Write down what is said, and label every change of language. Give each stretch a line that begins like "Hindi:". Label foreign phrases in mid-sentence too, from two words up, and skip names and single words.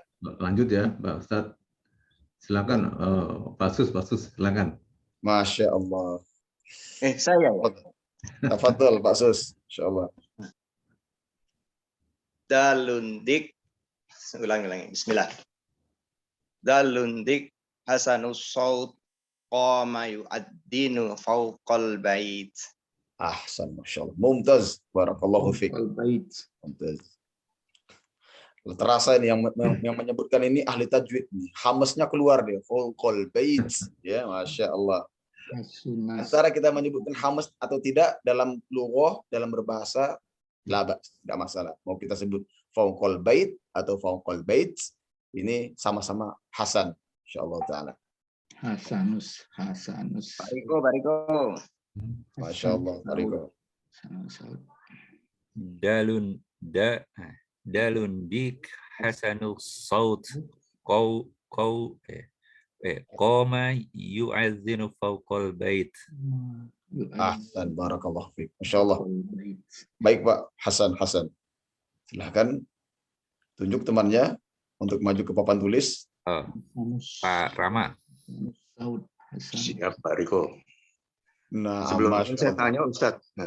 Indonesian: Lanjut ya, Pak Ustadz. Silakan, Pak Sus, silakan.
Arabic: ما شاء الله.
Indonesian: Saya ya?
Arabic: تفضل Pak Sus، إن شاء الله.
Indonesian: Dalundik, ulangi, bismillah.
Arabic: الديك حسن الصوت قام يؤذن فوق البيت. أحسن، ما شاء الله. ممتاز، بارك الله فيك. Mumtaz.
Indonesian: Terasa ini yang menyebutkan ini ahli tajwid nih. Hamesnya keluar dia.
Arabic: فوق البيت.
Indonesian: Ya,
Arabic: ما شاء الله.
Indonesian: Antara kita menyebutkan hames atau tidak dalam lughah, dalam berbahasa, tidak masalah. Mau kita sebut
Arabic: فوق البيت
Indonesian: atau
Arabic: فوق البيت,
Indonesian: ini sama-sama hasan,
Arabic: إن شاء الله تعالى. Hasanus. Bariko. ما شاء الله، بارك. الديك حسن الصوت قام يؤذن فوق البيت. أحسن، بارك الله فيك. ما شاء الله.
Indonesian: Baik Pak Hasan. Silahkan tunjuk temannya untuk maju ke papan tulis. Pak Rama. Hasanus. Siap, Pak Riko. Nah, Sebelum Masya saya Allah. tanya Ustadz, nah,